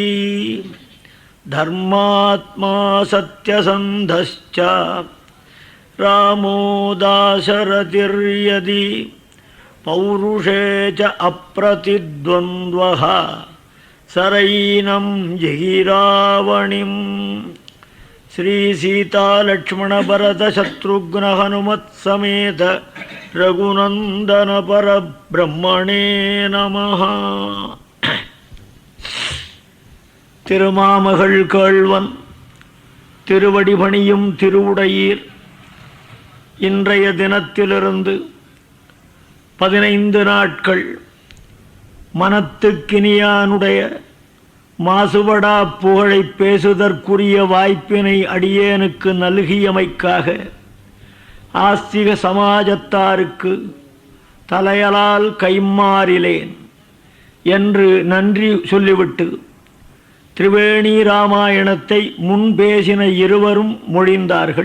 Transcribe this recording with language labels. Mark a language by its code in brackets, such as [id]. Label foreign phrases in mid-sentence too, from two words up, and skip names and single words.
[sa] धर्मात्मा सत्यसन्धश्च रामो दाशरथिर्यदि पौरुषे च अप्रतिद्वन्द्वः सरैनं जहिरावणिम्। श्री सीता लक्ष्मण भरत शत्रुघ्न हनुमत् समेत रघुनंदन परब्रह्मणे नमः। [ta] திருமாமகள் கேள்வன் திருவடிபணியும் திருவுடையீர் இன்றைய தினத்திலிருந்து 15 நாட்கள் மனத்துக்கினியானுடைய மாசுபடா புகழை பேசுதற்குரிய வாய்ப்பினை அடியேனுக்கு நல்கியமைக்காக ஆஸ்திக சமாஜத்தாருக்கு தலையலால் கைம்மாறிலேன் என்று நன்றி சொல்லிவிட்டு திரிவேணி ராமாயணத்தை முன் பேசின இருவரும் மொழிந்தார்கள்.